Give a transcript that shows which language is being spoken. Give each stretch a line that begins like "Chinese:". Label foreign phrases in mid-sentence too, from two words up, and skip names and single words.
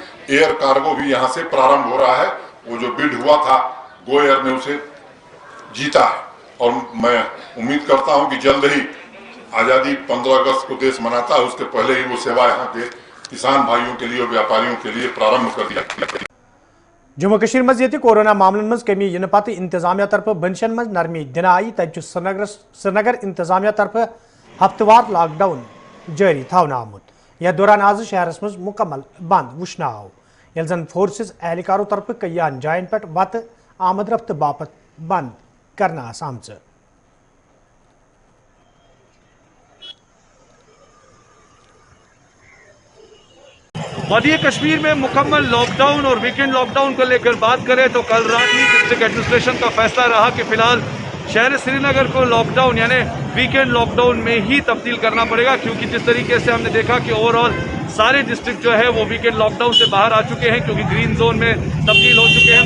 English: air cargo
Hindi: भी यहां से प्रारंभ हो रहा है। वो जो बिड हुआ था गो एयर ने उसे जीता है और मैं उम्मीद करता हूं कि जल्द ही आजादी 15 अगस्त को देश मनाता है, उसके पहले ही वो सेवा यहाँ के किसान भाइयों के लिए और व्यापारियों के लिए प्रारंभ कर दिया।
Kashmiri: जम्मू कश्मीर मज ये कोरोना मामलन मज कमी इन पत इंतजामिया तरफ बनशन मज नरमी दिन आई तत श्रीनगर इंतजामिया तरफ हफ्तवार लॉकडाउन जारी थवन आमुत। यह दौरान आज शहरस मज मुकम्मल बंद वुचन आव, ये जन फोर्सेस एहलकारों तरफ कयान जायन पे वत आमद रफ्त बापत बंद करना आमच।
Hindi: वादी कश्मीर में मुकम्मल लॉकडाउन और
English: weekend lockdown
Hindi: को लेकर बात करें तो कल रात ही
English: district administration
Hindi: का फैसला रहा कि फिलहाल शहर श्रीनगर को लॉकडाउन यानी
English: weekend lockdown
Hindi: में ही तब्दील करना पड़ेगा, क्योंकि जिस तरीके से हमने देखा कि ओवरऑल सारे डिस्ट्रिक्ट जो है वो
English: weekend lockdown
Hindi: से बाहर आ चुके हैं क्योंकि
English: green zone
Hindi: में तब्दील हो चुके हैं।